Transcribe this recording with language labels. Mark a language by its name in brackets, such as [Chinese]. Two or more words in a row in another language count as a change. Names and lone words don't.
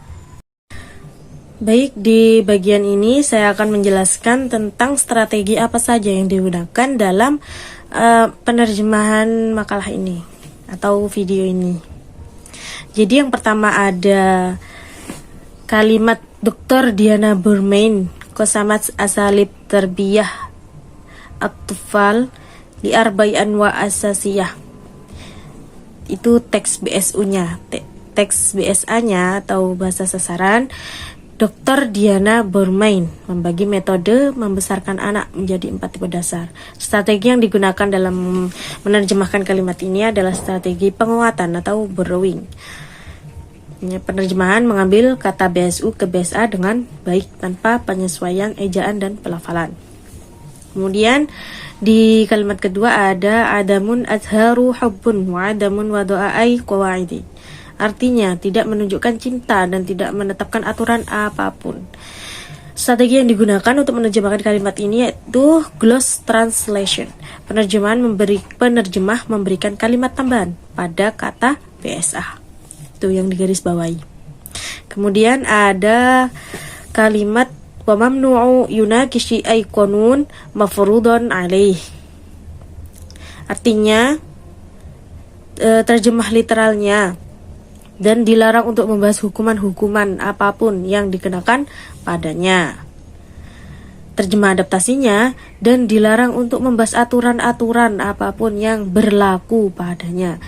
[Indonesian] Baik, di bagian ini saya akan menjelaskan tentang strategi apa saja yang digunakan dalam penerjemahan makalah ini atau video ini. Jadi yang pertama ada kalimat Dr. [Arabic] ديانا بورمان، قسمت أساليب تربية الأطفال إلى أربعة أنواع أساسية. [Indonesian] Itu teks BSU-nya. Teks BSA-nya atau bahasa sasaran. Dr. Diana Burmain membagi metode membesarkan anak menjadi 4 tipe dasar. Strategi yang digunakan dalam menerjemahkan kalimat ini adalah strategi penguatan atau borrowing. Penerjemahan mengambil kata BSU ke BSA dengan baik tanpa penyesuaian ejaan dan pelafalan. Kemudian di kalimat kedua ada [Arabic] عدم إظهار حب و عدم و وضع قواعد. [Indonesian] artinya tidak menunjukkan cinta dan tidak menetapkan aturan apapun. Strategi yang digunakan untuk menerjemahkan kalimat ini yaitu [English] gloss translation. [Indonesian] Penerjemah memberikan kalimat tambahan pada kata BSA. Itu yang digaris bawahi. Kemudian ada kalimat [Arabic] وممنوع يناقش أي قانون مفروض عليه. [Indonesian] Artinya terjemah literalnya, dan dilarang untuk membahas hukuman-hukuman apapun yang dikenakan padanya. Terjemah adaptasinya, dan dilarang untuk membahas aturan-aturan apapun yang berlaku padanya.